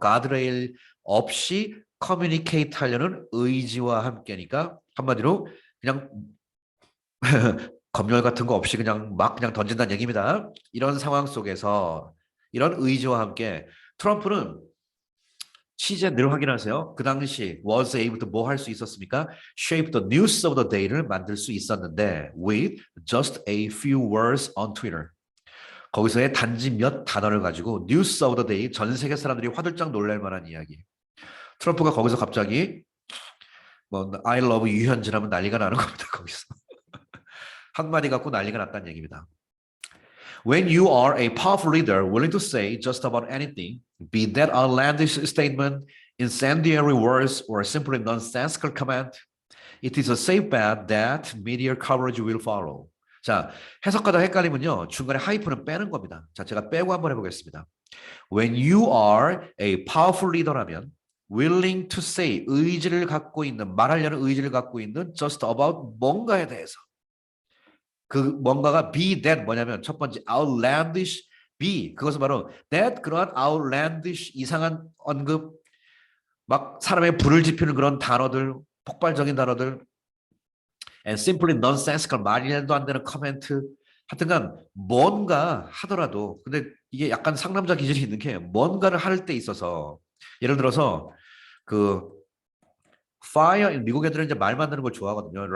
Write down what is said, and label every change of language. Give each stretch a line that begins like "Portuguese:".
Korean: guardrail 없이 communicate 하려는 의지와 함께니까 한마디로 그냥 검열 같은 거 없이 그냥 막 그냥 던진다는 얘기입니다. 이런 상황 속에서 이런 의지와 함께 트럼프는 취재 늘 확인하세요. 그 당시
English: was able to
Korean: 뭐 할 수 있었습니까?
English: shape the news of the day를
Korean: 만들 수 있었는데
English: with just a few words on Twitter.
Korean: 거기서의 단지 몇 단어를 가지고
English: news of the day
Korean: 전 세계 사람들이 화들짝 놀랄 만한 이야기. 트럼프가 거기서 갑자기 뭐
English: I love
Korean: 유현진 하면 난리가 나는 겁니다. 거기서. 한마디 갖고 난리가 났다는 얘기입니다.
English: When you are a powerful leader willing to say just about anything, be that outlandish statement, incendiary words, or simply nonsensical comment, it is a safe bet that media coverage will follow.
Korean: 자, 해석하다 헷갈리면요. 중간에 하이픈은 빼는 겁니다. 자, 제가 빼고 한번 해보겠습니다.
English: When you are a powerful leader
Korean: 라면
English: willing to say,
Korean: 의지를 갖고 있는, 말하려는 의지를 갖고 있는
English: just about
Korean: 뭔가에 대해서 그 뭔가가
English: be that
Korean: 뭐냐면 첫 번째 outlandish be 그것은 바로 that 그러한 outlandish 이상한 언급 막 사람의 불을 지피는 그런 단어들 폭발적인 단어들
English: and simply nonsensical
Korean: 말이라도 안 되는 커멘트 하여튼간 뭔가 하더라도 근데 이게 약간 상남자 기질이 있는 게 뭔가를 할 때 있어서 예를 들어서 그 fire 미국 애들은 이제 말 만드는 걸 좋아하거든요.